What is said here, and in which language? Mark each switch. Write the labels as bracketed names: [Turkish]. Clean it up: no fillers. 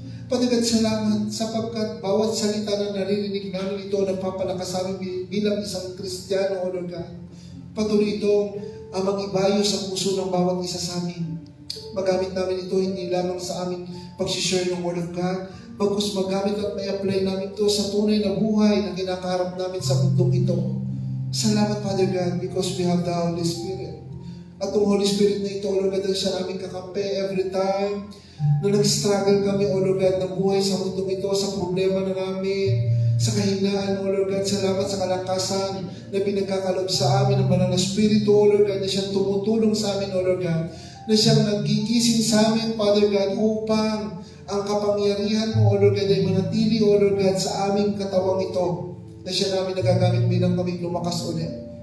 [Filipino] Patagat salamat sapagkat bawat salita na naririnig namin ito nagpapalakas sa amin bilang isang Kristiyano, O Lord God. Patuloy itong mag-ibayo sa puso ng bawat isa sa amin. Magamit namin ito hindi lamang sa aming pag-share ng Word of God, bagkus magamit at may-apply namin ito sa tunay na buhay na kinakaharap namin sa mundong ito. Salamat, [English] Father God, because we have the Holy Spirit. [Filipino] At ang Holy Spirit na ito, O Lord God, siya namin kakampi [English] every time [Filipino] na nag-struggle kami, O Lord God, ng buhay sa mundong ito, sa problema na namin, sa kahinaan, O Lord God. Salamat sa kalakasan na pinagkakalob sa amin ng banal na Espiritu, O Lord God, na siyang tumutulong sa amin, O Lord God, na siyang nagigising sa amin, Father God, upang ang kapangyarihan mo, O Lord God, ay manatili, O Lord God, sa aming katawang ito, na siya namin nagagamit bilang kami lumakas ulit.